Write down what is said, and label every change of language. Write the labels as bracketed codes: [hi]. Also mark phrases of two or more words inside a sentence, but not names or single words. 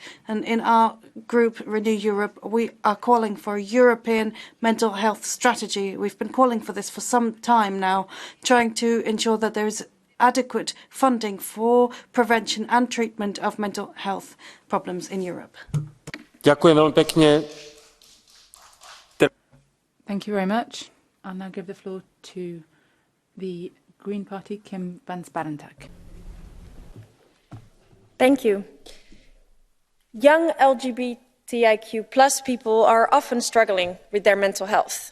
[en] And in our group, Renew Europe, we are calling for a European mental health strategy. We've been calling for this for some time now, trying to ensure that there is adequate funding for prevention and treatment of mental health problems in Europe. [sk] Ďakujem veľmi pekne. [en] Thank you very much. I'll now give the floor to the Green Party, Kim van Sparentak. Thank you. Young LGBTIQ plus people are often struggling with their mental health.